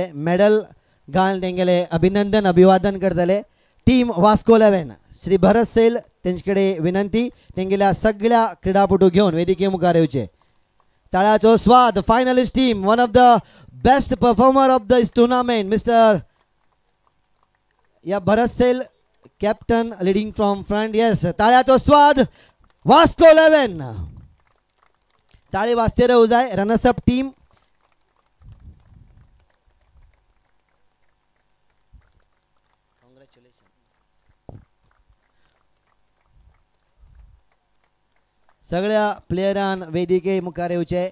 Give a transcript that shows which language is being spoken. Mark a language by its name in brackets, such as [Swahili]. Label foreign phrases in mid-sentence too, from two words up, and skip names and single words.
[Konkani] मेडल घालून तेंगेले अभिनंदन अभिवादन करतले. टीम वास्को 11 श्री भरत सेल तेंचेकडे विनंती तेंगेल्या सगळ्या क्रीडापटू घेऊन वेदिके मुखार येवचे. ताळ्याचो स्वाद [English] finalist team one of the best performer of this tournament mister ya Bharat Sel captain leading from front. [Konkani] येस ताळ्याचो स्वाद वास्को 11. ताळी वाजते राहू जाय. [English] runners-up team [Konkani] सगळ्या प्लेयरान वेदिके मुखार येवचे.